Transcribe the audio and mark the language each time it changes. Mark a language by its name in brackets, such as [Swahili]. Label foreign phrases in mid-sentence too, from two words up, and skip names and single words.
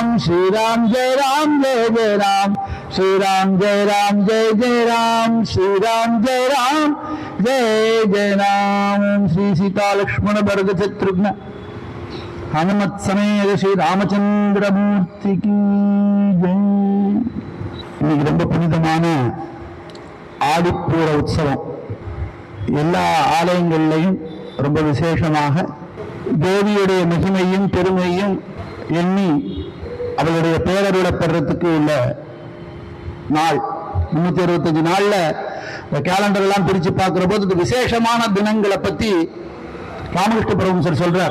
[Hindi] श्री राम जय जय राम। श्री राम जय जय राम। श्री राम जय जय राम। श्री सीता लक्ष्मण भरत शत्रुघ्न हनुमत समेत श्री रामचंद्र मूर्ति की जय। [Tamil] இன்னைக்கு ரொம்ப புனிதமான ஆடிப்பூர உற்சவம். எல்லா ஆலயங்களிலையும் ரொம்ப விசேஷமாக தேவியுடைய மகிமையும் பெருமையும் எண்ணி அவளுடைய பேரருளை பெறத்துக்கு உள்ள நாள் 365 நாள்ல கேலண்டர் எல்லாம் பிரிச்சு பார்க்கிற போது விசேஷமான தினங்களை பத்தி ராமகிருஷ்ண பரமஹம்சர் சொல்றார்.